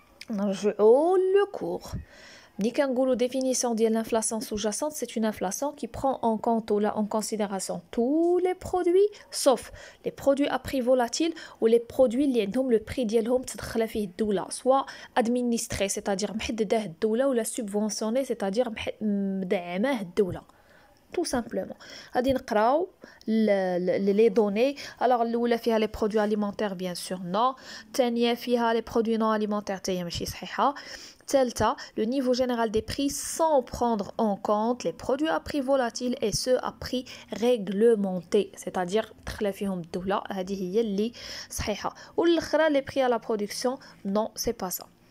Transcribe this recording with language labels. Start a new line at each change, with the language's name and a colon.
Arabic: نرجعوا لو كور ملي كنقولوا
French: définition ديال l'inflation sous-jacente c'est une inflation qui prend en compte ou en considération tous les produits sauf les produits à prix volatile ou les produits
Arabic: اللي عندهم
French: le prix ديالهم
Arabic: تدخل فيه الدوله
French: soit administré c'est-à-dire
Arabic: محدده الدوله
French: ولا subventionné c'est-à-dire
Arabic: مدعمه الدوله
French: tout simplement.
Arabic: غادي نقراو
French: les données. alors
Arabic: الاولى فيها
French: les produits alimentaires bien sûr non.
Arabic: الثانيه فيها
French: les produits non alimentaires
Arabic: حتى هي ماشي صحيحه.
French: الثالثه le niveau général des prix sans prendre en compte les produits à prix volatile et ceux à prix réglementé c'est-à-dire
Arabic: دخل فيهم الدوله هذه هي اللي صحيحه. والاخرى
French: les prix à la production non c'est pas ça.